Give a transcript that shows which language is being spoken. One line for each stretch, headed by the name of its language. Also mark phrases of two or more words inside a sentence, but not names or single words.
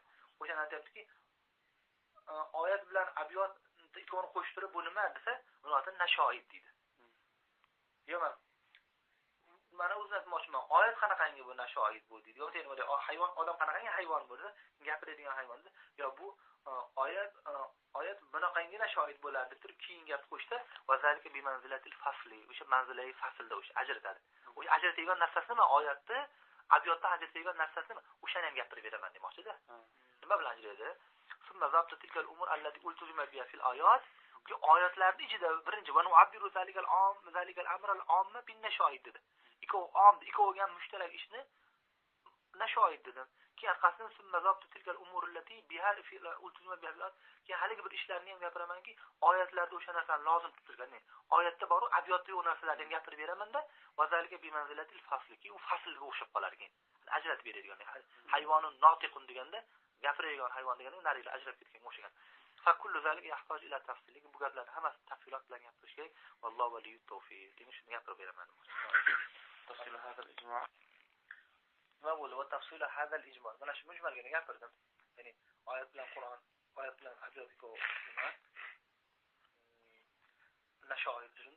Uzbek: O'shani aytibdiki, oyat bilan abyot ikkovini qo'shtirib bu nima desa, uni oti nashoid deydi. Yo'q, mana o'zim aytmoqchiman, oyat qanaqangi bu nashoid bu deydi. Yo'q, sen hayvon, odam qanaqangi hayvon bo'lsa, gapiradigan hayvon desa, yo bu oyat bunaqangi nashoid bo'ladi deb turib keyin gap qo'shdi.
Arabic: وذلك بمنزلة الفصل.
Uzbek: O'sha manzilai faslda o'sha ajratadi. O'sha ajratadigan narsasi nima? Oyatda, abyotda ajratadigan narsasi nima? O'shani ham gapirib beraman demoqchi-da. Nima bilan ajratadi?
Arabic: ثم ضبط تلك الأمور التي التزم بها في الآيات.
Uzbek: Oyatlarning ichida birinchi
Arabic: ونعبر ذلك الأمر العام بالنشائد dedi.
Uzbek: Ikkoviga ham mushtarak ishni nashoid dedim. Keyin orqasidan
Arabic: ثم ضبط تلك الأمور التي بها في التزم بها في الآيات.
Uzbek: Keyin haliga bir ishlarni ham gapiramanki, oyatlarda o'sha narsani lozim tutilgan. Oyatda bor, abyotda yo'q narsalarni ham gapirib beraman-da,
Arabic: وذلك بمنزلة الفصل.
Uzbek: U faslga o'xshab qolar ekan. ajratib beradigan.
Arabic: حيوان ناطق
Uzbek: deganda gapiradigan hayvon deganda narilar ajrab ketganga o'xshagan.
Arabic: فكل ذلك يحتاج إلى تفصيل.
Uzbek: Bu gaplarni hammasi tafsilot bilan gapirish kerak.
Arabic: والله ولي التوفيق.
Uzbek: Demak shuni gapirib beraman.
Arabic: تفصيل هذا الإجماع'.
Uzbek: Va bo'ldi va
Arabic: تفصيل هذا الإجماع'.
Uzbek: Mana shu mujmalga gapirdim. Ya'ni oyat bilan Qur'on, oyat bilan hadis nima? Nashoid tushunda.